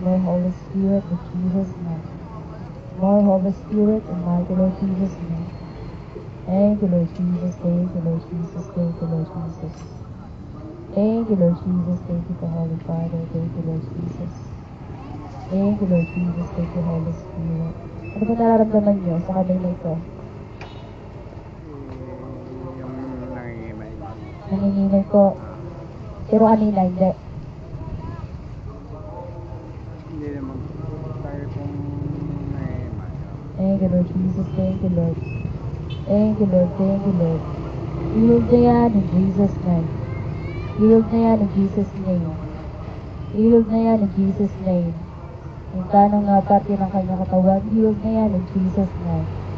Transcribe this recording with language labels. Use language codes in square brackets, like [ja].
[en] More Holy Spirit in Jesus' name. More Holy Spirit in mighty Lord Jesus' name. Thank you, Lord Jesus. Thank you, Lord Jesus. Thank you, Lord Jesus. Thank you, Lord Jesus. Thank you for Holy Father. Thank you, Lord Jesus. Thank you, Lord Jesus. Thank you, Holy Spirit. [tl] Ano ba nararamdaman niyo sa kanila ito? Yung nangingimay. Nanginginay po. Pero kanina, hindi. Hindi naman tayo pong nangingimay. [en] Thank you, Lord Jesus. Thank you, Lord. Thank you, Lord. Thank you, Lord. Healed [tl] na yan [en] in Jesus' name. Healed na yan in Jesus' name. Healed na yan in Jesus' name. [tl] Yung tanong nga parte ng kanyang katawan, [en] healed na yan in Jesus' name.